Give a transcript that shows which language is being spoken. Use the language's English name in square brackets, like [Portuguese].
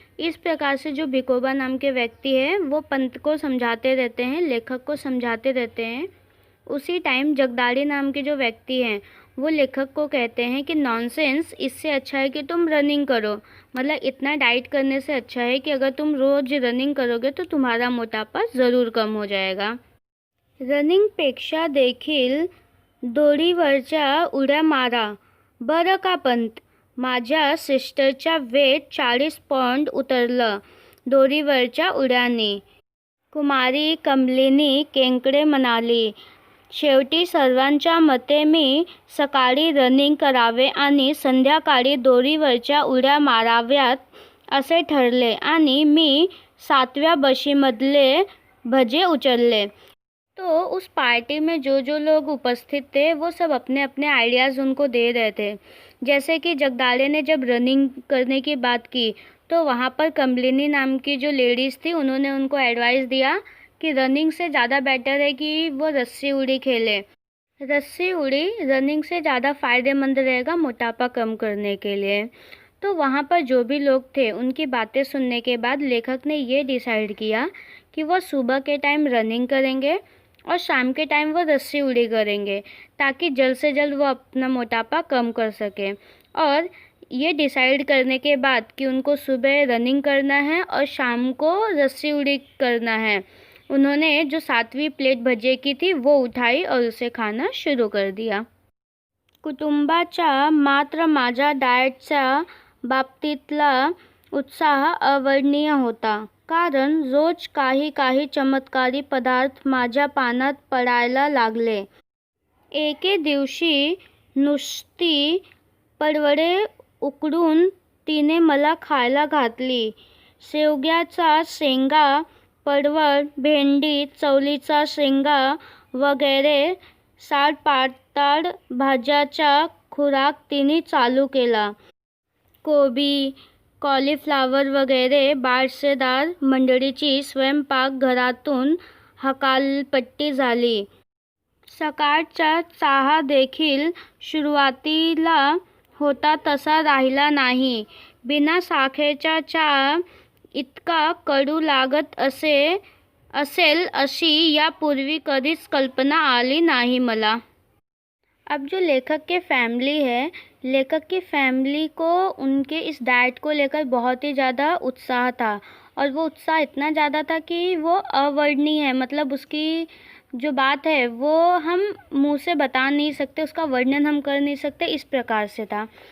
[Hindi] इस प्रकार से जो भिकोबा नाम के व्यक्ति हैं वो पंत को समझाते रहते हैं, लेखक को समझाते रहते हैं। उसी टाइम जगदाड़ी नाम के जो व्यक्ति हैं वो लेखक को कहते हैं कि नॉनसेंस, इससे अच्छा है कि तुम रनिंग करो। मतलब इतना डाइट करने से अच्छा है कि अगर तुम रोज रनिंग करोगे तो तुम्हारा मोटापा ज़रूर कम हो जाएगा। [Marathi] रनिंगपेक्षा देखील दोरीवरच्या उड्या मारा बरं का पंत. माझ्या सिस्टरच्या वेट 40 पौंड उतरलं दोरीवरच्या उड्याने. कुमारी कमलिनी केंकडे म्हणाली. शेवटी सर्वांच्या मते मी सकाळी रनिंग करावे आणि संध्याकाळी दोरीवरच्या उड्या माराव्यात असे ठरले आणि मी 7व्या बशीमधले भजे उचलले। [Hindi] तो उस पार्टी में जो जो लोग उपस्थित थे वो सब अपने अपने आइडियाज़ उनको दे रहे थे। जैसे कि जगदाले ने जब रनिंग करने की बात की तो वहाँ पर कमलिनी नाम की जो लेडीज़ थी उन्होंने उनको एडवाइस दिया कि रनिंग से ज़्यादा बेटर है कि वो रस्सी उड़ी खेले। रस्सी उड़ी रनिंग से ज़्यादा फ़ायदेमंद रहेगा मोटापा कम करने के लिए। तो वहाँ पर जो भी लोग थे उनकी बातें सुनने के बाद लेखक ने ये डिसाइड किया कि वो सुबह के टाइम रनिंग करेंगे और शाम के टाइम वो रस्सी उड़ी करेंगे, ताकि जल्द से जल्द वो अपना मोटापा कम कर सकें। और ये डिसाइड करने के बाद कि उनको सुबह रनिंग करना है और शाम को रस्सी उड़ी करना है, उन्होंने जो 7वीं प्लेट भजे की थी वो उठाई और उसे खाना शुरू कर दिया। [Marathi] कुटुंबाच्या मात्र माझ्या डाएटच्या बाबतीतला उत्साह अवर्णनीय होता, कारण रोज काही काही चमत्कारी पदार्थ माझ्या पानात पडायला लागले। एके दिवशी नुसती पडवळे उकडून तिने मला खायला घातली। शेवग्याचा शेंगा, पडवळ, भेंडी, चवळीचा शेंगा वगैरे 60 पाताळ भाज्याचा खुराक तिने चालू केला। कोबी, कॉलीफ्लावर वगैरे बारशेदार मंडळीची स्वयंपाकघरातून हकालपट्टी झाली। सकाळचा चहा देखील सुरुवातीला होता तसा राहिला नाही। बिना साखरेचा चहा इतका कडू लागत असेल अशी यापूर्वी कधीच कल्पना आली नहीं मला। [Hindi] अब जो लेखक के फैमिली है, लेखक की फैमिली को उनके इस डाइट को लेकर बहुत ही ज़्यादा उत्साह था, और वो उत्साह इतना ज़्यादा था कि वो अवर्णनीय है। मतलब उसकी जो बात है वो हम मुंह से बता नहीं सकते, उसका वर्णन हम कर नहीं सकते, इस प्रकार से था।